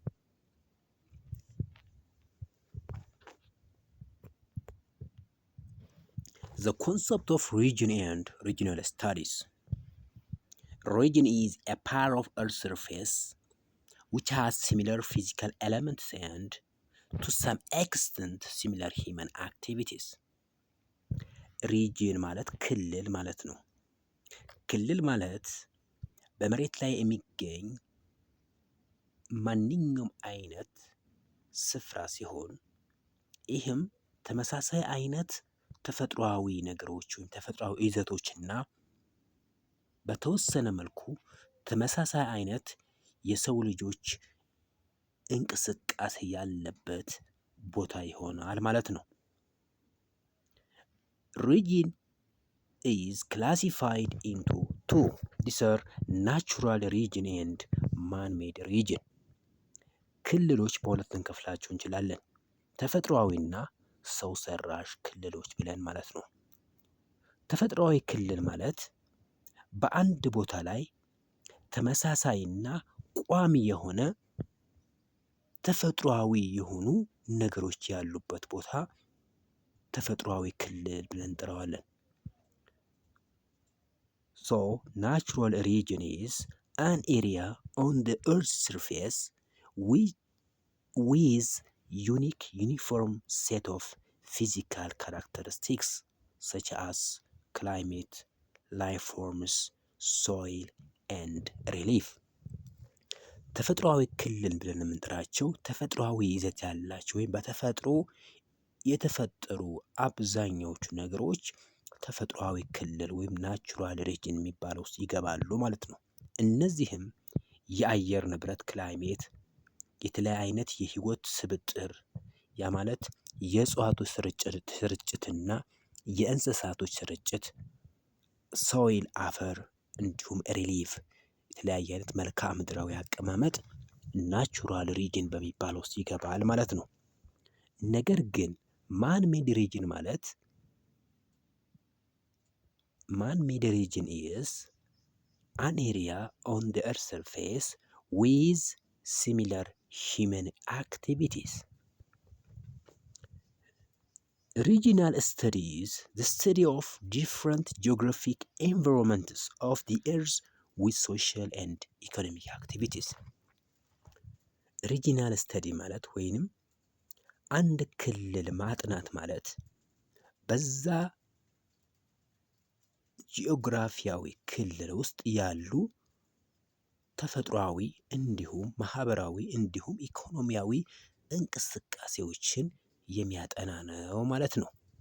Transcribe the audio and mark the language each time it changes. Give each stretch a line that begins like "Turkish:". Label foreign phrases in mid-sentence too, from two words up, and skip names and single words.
English: The concept of region and regional studies. Region is a part of Earth's surface which has similar physical elements and to some extent similar human activities.
Amharic: ሪጅን ማለት ክልል ማለት ነው። ክልል ማለት በመሬት ላይ የሚገኝ ማንኛውም አይነት ስፍራ ሲሆን ይህም ተመሳሳይ አይነት ተፈጥሯዊ ነገሮች ወይም ተፈጥሯዊ ይዘቶችና በተወሰነ መልኩ ተመሳሳይ አይነት የሰው ልጆች እንቅስቃሴ ያለበት ቦታ ይሆናል ማለት ነው።
English: Region is classified into two. These are natural region and man-made region.
Amharic: ክልሎች በሁለት እንከፍላቸው እንችላለን። ተፈጥሯዊና ሰው ሰራሽ ክልሎች ብለን ማለት ነው። ተፈጥሯዊ ክልል ማለት በአንድ ቦታ ላይ ተመሳሳይና ቋሚ የሆነ ተፈጥሯዊ የሆኑ ነገሮች ያሉበት ቦታ ተፈጥሯዊ ክልል ብለን እንጠራዋለን።
English: So, natural region is an area on the earth's surface with unique uniform set of physical characteristics such as climate, life forms, soil and relief.
Amharic: ተፈጥሯዊ ክልል ብለን የምንጠራቸው ተፈጥሯዊ ይዘት ያላቸው ወይም በተፈጥሮ የተፈጠሩ አብዛኛዎቹ ነገሮች ተፈጥሯዊ ክልል ወይም
English: natural region
Amharic: የሚባለው ውስጥ ይገባሉ ማለት ነው። እነዚህም የአየር ንብረት ክላይሜት፣ የተለያየ አይነት የህይወት ስብጥር ያ ማለት የእጽዋቶች ስርጭትና የእንስሳቶች ስርጭት፣ ሶይል አፈር፣ እንዲሁም ሪሊፍ የተለያየ አይነት መልክዓ ምድራዊ አቀማመጥ
English: natural region
Amharic: በሚባለው ውስጥ ይገባል ማለት ነው። ነገር ግን
English: man made region
Amharic: ማለት
English: man-made region is an area on the earth's surface with similar human activities. Regional studies the study of different geographic environments of the earth with social and economic activities. regional study
Amharic: ማለት ወይንም አንድ ክልል ማጥናት ማለት በዛ ጂኦግራፊያዊ ክልል ውስጥ ያሉ ተፈጥሯዊ እንዲሁም ማህበራዊ እንዲሁም ኢኮኖሚያዊ እንቅስቃሴዎችን የሚያጠና ነው ማለት ነው።